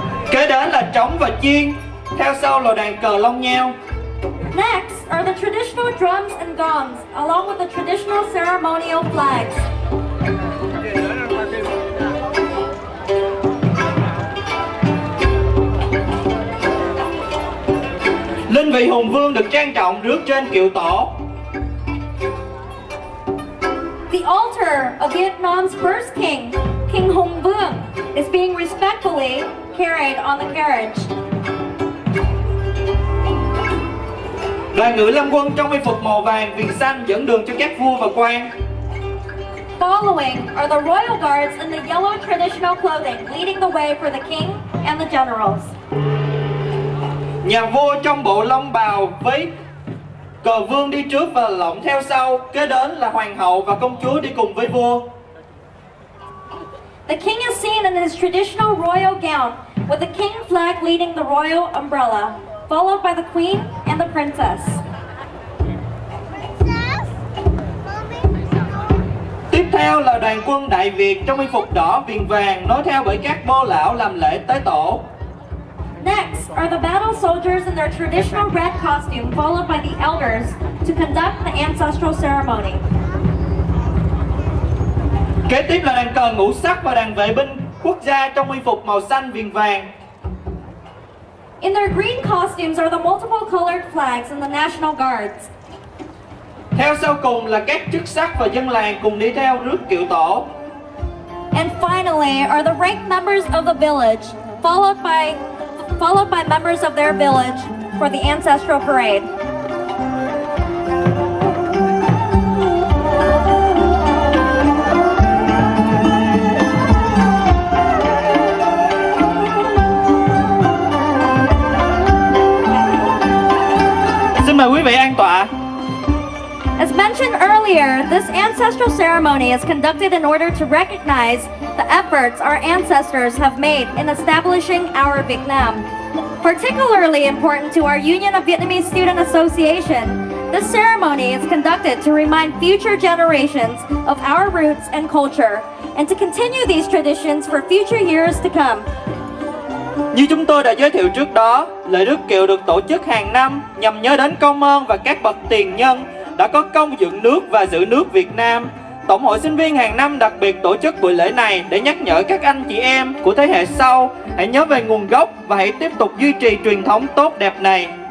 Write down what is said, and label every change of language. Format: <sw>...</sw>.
<vi>Kế đến là trống và chiên, theo sau là đàn cờ lông nheo.</vi> <en>Next are the traditional drums and gongs, along with the traditional ceremonial flags.</en> <vi>vị hùng vương được trang trọng rước trên kiệu tổ.</vi> <en>The altar of Vietnam's first king, King Hùng Vương, is being respectfully carried on the carriage.</en> <vi>Đoàn ngự lâm quân trong y phục màu vàng viền xanh dẫn đường cho các vua và quan.</vi> <en>Following are the royal guards in the yellow traditional clothing, leading the way for the king and the generals.</en> <vi>Nhà vua trong bộ long bào với cờ vương đi trước và lọng theo sau, kế đến là hoàng hậu và công chúa đi cùng với vua.</vi> <en>The king is seen in his traditional royal gown, with the king flag leading the royal umbrella, followed by the queen and the princess.</en> <vi>Tiếp theo là đoàn quân Đại Việt trong y phục đỏ viền vàng, nối theo bởi các bô lão làm lễ tế tổ.</vi> <en>Next are the battle soldiers in their traditional red costume, followed by the elders to conduct the ancestral ceremony.</en> <vi>Kế tiếp là đàn cờ ngũ sắc và đàn vệ binh quốc gia trong y phục màu xanh viền vàng.</vi> <en>In their green costumes are the multiple colored flags in the National Guards.</en> <vi>Theo sau cùng là các chức sắc và dân làng cùng đi theo rước kiệu tổ.</vi> <en>And finally are the ranked members of the village, followed by members of their village for the ancestral parade.</en> <vi>Xin mời quý vị an tọa.</vi> <en>As mentioned earlier, this ancestral ceremony is conducted in order to recognize the efforts our ancestors have made in establishing our Vietnam. Particularly important to our Union of Vietnamese Student Association, this ceremony is conducted to remind future generations of our roots and culture, and to continue these traditions for future years to come.</en> <vi>Như chúng tôi đã giới thiệu trước đó, lễ rước kiệu được tổ chức hàng năm nhằm nhớ đến công ơn và các bậc tiền nhân đã có công dựng nước và giữ nước Việt Nam. Tổng hội sinh viên hàng năm đặc biệt tổ chức buổi lễ này để nhắc nhở các anh chị em của thế hệ sau hãy nhớ về nguồn gốc và hãy tiếp tục duy trì truyền thống tốt đẹp này.</vi>